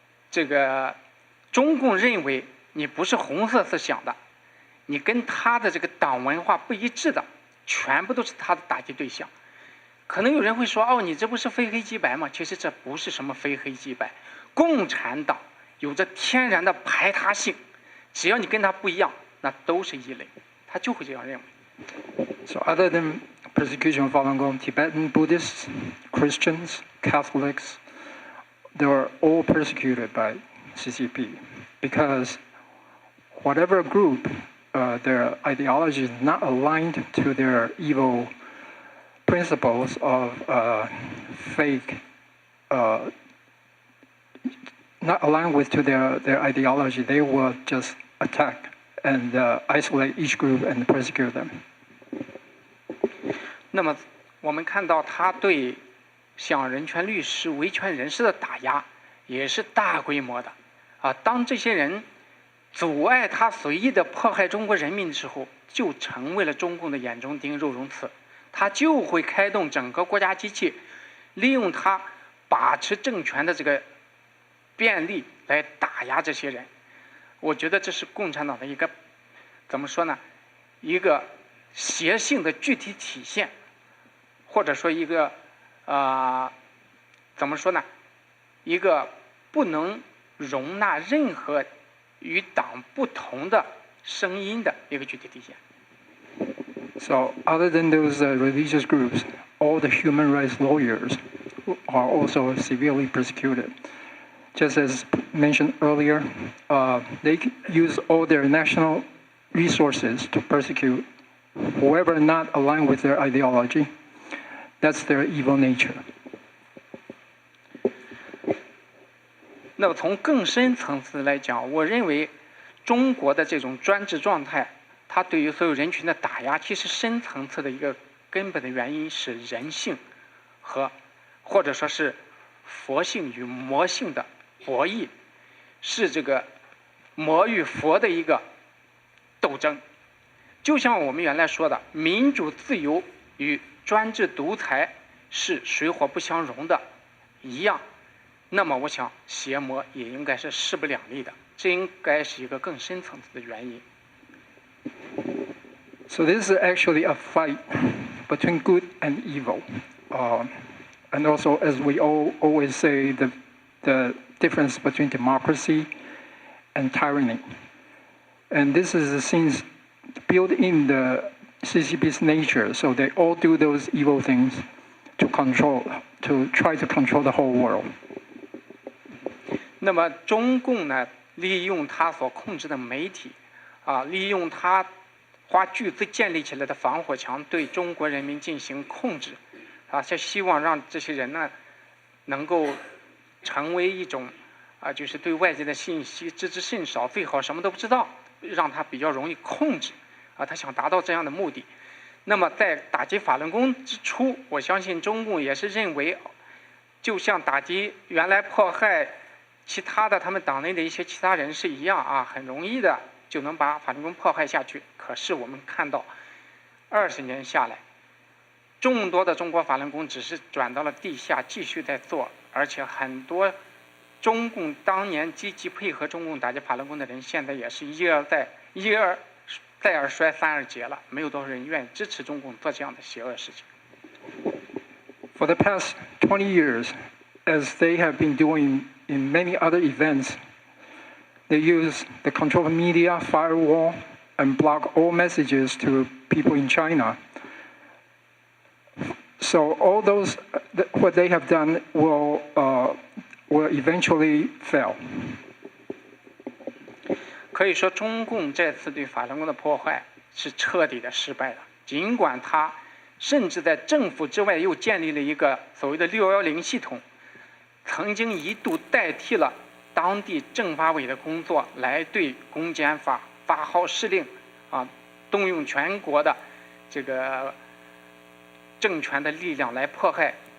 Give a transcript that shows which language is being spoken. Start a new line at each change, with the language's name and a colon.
Chinese: 这个中共认为你不是红色思想的，你跟他的这个党文化不一致的，全部都是他的打击对象。可能有人会说，哦，你这不是非黑即白吗？其实这不是什么非黑即白，共产党有着天然的排他性，只要你跟他不一样，那都是异类，他就会这样认为。
English: So other than persecution of Falun Gong, Tibetan Buddhists, Christians, Catholics, they were all persecuted by CCP because whatever group, their ideology is not aligned to their evil principles of fake not aligned with to their ideology, they will just attack and isolate each group and persecute them.
Chinese: 那么我们看到他对像人权律师、维权人士的打压也是大规模的啊。当这些人阻碍他随意的迫害中国人民的时候，就成为了中共的眼中钉、肉中刺。他就会开动整个国家机器，利用他把持政权的这个便利来打压这些人。我觉得这是共产党的一个怎么说呢？一个邪性的具体体现，或者说一个怎么说呢？一个不能容纳任何与党不同的声音的一个具体体现。
English: So other than those religious groups, all the human rights lawyers are also severely persecuted. Just as mentioned earlier, they use all their national resources to persecute whoever not aligned with their ideology. That's their evil nature.
Chinese: 那么从更深层次来讲，我认为中国的这种专制状态，它对于所有人群的打压，其实深层次的一个根本的原因是人性和或者说是佛性与魔性的博弈，是这个魔与佛的一个斗争。就像我们原来说的，民主自由与专制独裁是水火不相容的一样，那么我想邪魔也应该是势不两立的，这应该是一个更深层次的原因。
English: So this is actually a fight between good and evil. And also, as we always say, the difference between democracy and tyranny. And this is the things built in the CCP's nature. So they all do those evil things to try to control the whole world.
Chinese: 那么中共呢，利用他所控制的媒体，利用他花巨资建立起来的防火墙，对中国人民进行控制，就希望让这些人呢，能够成为一种就是对外界的信息知之甚少，最好什么都不知道，让他比较容易控制，他想达到这样的目的。那么在打击法轮功之初，我相信中共也是认为，就像打击原来迫害其他的他们党内的一些其他人士一样很容易的就能把法轮功迫害下去。可是我们看到，20年下来，众多的中国法轮功只是转到了地下，继续在做，而且很多中共当年积极配合中共打击法轮功的人，现在也是一而再而衰，三而竭了，没有多少人愿意支持中共做这样的邪恶事情。
English: For the past 20 years, as they have been doing in many other events, they use the control of media, firewall, and block all messages to people in China. So all those, what they have done will eventually fail.
Chinese: 可以说，中共这次对法轮功的破坏是彻底的失败了。尽管他甚至在政府之外又建立了一个所谓的610系统，曾经一度代替了当地政法委的工作，来对公检法发号施令，动用全国的这个政权的力量来迫害。